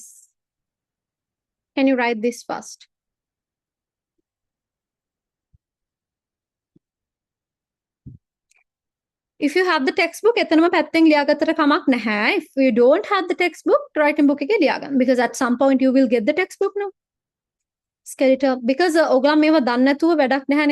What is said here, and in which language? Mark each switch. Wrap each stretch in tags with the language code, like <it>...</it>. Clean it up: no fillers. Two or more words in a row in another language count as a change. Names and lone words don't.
<en>Can you write this first? If you have the textbook,</en> <si>එතනම පැත්තෙන් ලියාගත්තට කමක් නැහැ.</si> <en>If you don't have the textbook, writing book</en> <si>එකේ ලියා ගන්න.</si> <en>Because at some point you will get the textbook now. Skeletal. Because</en> <si>ඔයගොල්ලෝ මේවා දන්නේ නැතුව වැඩක් නැහැනේ.</si>